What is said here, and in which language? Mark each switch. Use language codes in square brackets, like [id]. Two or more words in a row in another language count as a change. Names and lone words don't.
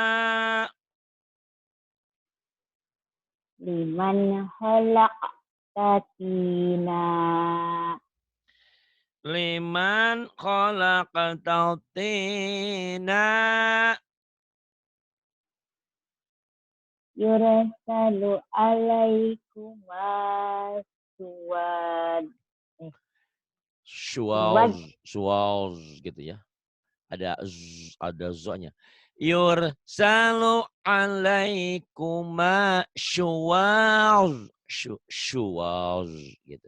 [ar] لمن خلقت طينا. لمن خلقت طينا. يرسل عليكم شواظ. [id] Suwaz gitu ya. Ada zo-nya. [ar] يرسل عليكما شواظ. [id] Syuwaz gitu.